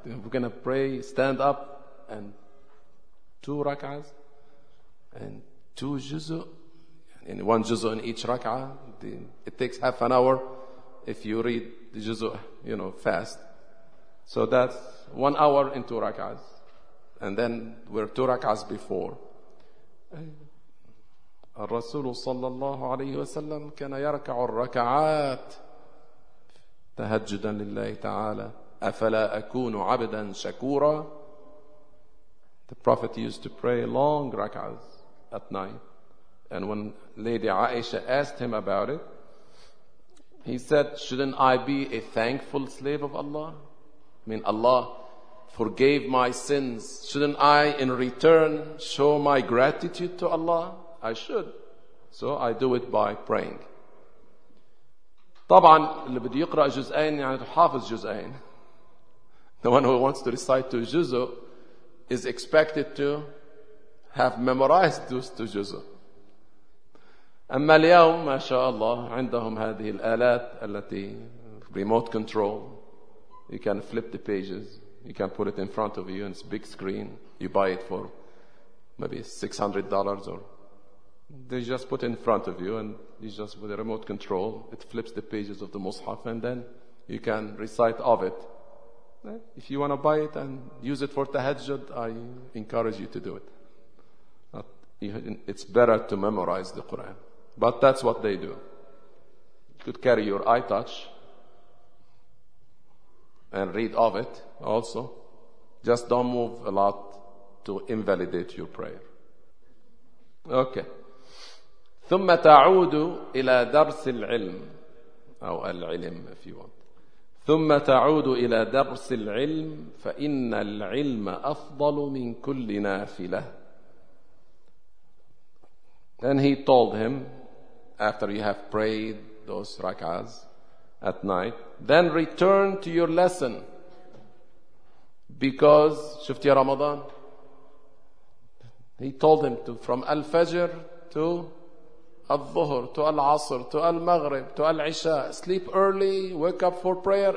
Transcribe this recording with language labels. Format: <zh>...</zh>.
<en>We're going to pray, stand up, and two rak'ahs and two juz's, and one juz' in each rak'ah. It takes half an hour if you read the juz', you know, fast. So that's 1 hour in two rak'ahs. And then we're two rak'ahs before.</en> <ar>الرسول صلى الله عليه وسلم كان يركع الركعات تهجدا لله تعالى أفلا أكون عبدا شكورا.</ar> <en>The Prophet used to pray long rak'ahs at night. And when Lady Aisha asked him about it, he said, shouldn't I be a thankful slave of Allah? I mean, Allah forgave my sins. Shouldn't I, in return, show my gratitude to Allah? I should. So I do it by praying.</en> <ar>طبعا اللي بده يقرأ جزئين يعني تحافظ جزئين.</ar> <en>The one who wants to recite two juz is expected to have memorized those two juz.</en> <ar>أما اليوم ما شاء الله عندهم هذه الآلات التي remote control.</ar> <en>You can flip the pages. You can put it in front of you and it's big screen. You buy it for maybe $600 or they just put it in front of you and you just with a remote control. It flips the pages of the Mus'haf and then you can recite of it. If you want to buy it and use it for tahajjud, I encourage you to do it. It's better to memorize the Quran. But that's what they do. You could carry your eye touch and read of it also. Just don't move a lot to invalidate your prayer. Okay.</en> <ar>ثم تعود إلى درس العلم أو العلم</ar> <en>if you want.</en> <ar>ثم تعود إلى درس العلم فإن العلم أفضل من كل نافلة.</ar> <en>Then he told him after you have prayed those rak'ahs at night, then return to your lesson because</en> <ar>شفت يا رمضان.</ar> <en>He told him to from al-fajr to الظهر to العصر to المغرب to العشاء, sleep early, wake up for prayer.</en>